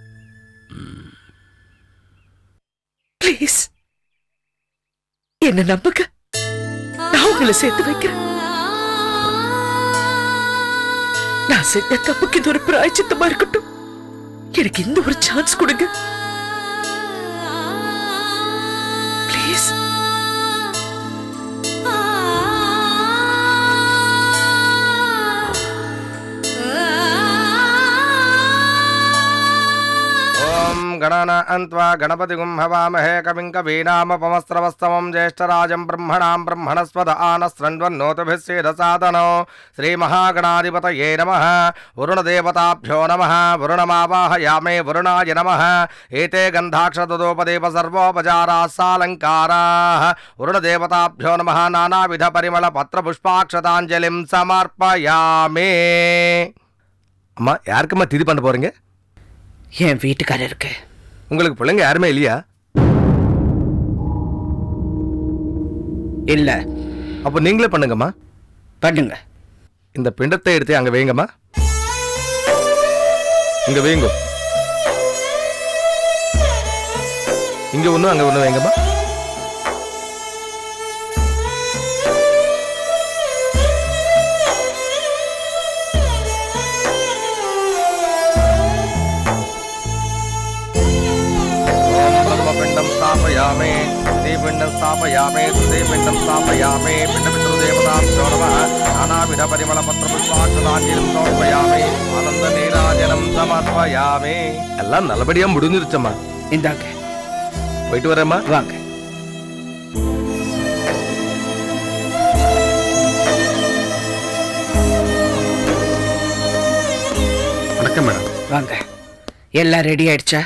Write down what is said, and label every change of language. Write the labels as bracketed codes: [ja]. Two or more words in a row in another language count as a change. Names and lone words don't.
[ta] பிளீஸ் என்ன நம்புங்க, நான் உங்களை சேர்த்து வைக்கிறேன். நான் செஞ்ச தப்புக்கு இது ஒரு பிராயச்சித்தமா இருக்கட்டும். எனக்கு இந்த ஒரு சான்ஸ் கொடுங்க பிளீஸ். [sa] गणानान्त्वा गणपतिगुं हवामहे कविं कवीनामपमस्रवस्तमं ज्येष्ठराजं ब्रह्मणां ब्रह्मणस्पद आनस्रण्वन्नोतिभिः सेदसादनो श्रीमहागणाधिपतये नमः। वरुणदेवताभ्यो नमः। वरुणमावाहयामे वरुणाय नमः। एते गन्धाक्षतदोपदेव सर्वोपचाराः सालङ्काराः। वरुणदेवताभ्यो नमः। नानाविधपरिमलपत्रपुष्पाक्षताञ्जलिं समर्पयामि। [ta] அம்மா, யாருக்குமா திதி பண்ண போறீங்க? என் வீட்டுக்காரருக்கு. உங்களுக்கு பிள்ளைங்க யாருமே இல்லையா? இல்ல. அப்ப நீங்களே பண்ணுங்கம்மா. பண்ணுங்க. இந்த பிண்டத்தை எடுத்து அங்க வைங்கம்மா. இங்க வைங்க. இங்க ஒண்ணு அங்க ஒண்ணு வைங்கம்மா. [sa] स्थापयामे श्रीपिण्डं स्थापयामे श्रीपिण्डं स्थापयामे पिण्डपितृदेवताभ्यो नमः। नानाविधपरिमलपत्रपुष्पाक्षताञ्जलिं समर्पयामि। आनन्दनीराजनं समर्पयामि। [ta] எல்லாம் நல்லபடியா முடிஞ்சிருச்சம்மா. இந்தாங்க. போயிட்டு வரேம்மா. வாங்க. வணக்கம் மேடம். வாங்க. எல்லாம் ரெடி ஆயிடுச்சா?